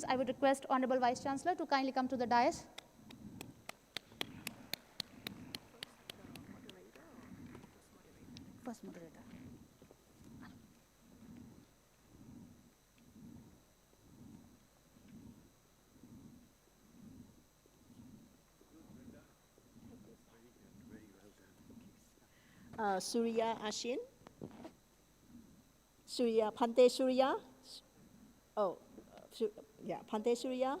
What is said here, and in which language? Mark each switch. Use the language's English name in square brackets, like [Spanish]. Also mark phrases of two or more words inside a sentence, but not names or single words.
[English] I would request Honorable Vice Chancellor to kindly come to the dais. First moderator. Surya Ashin. Surya, Pante Surya. Oh, yeah, Pante Surya.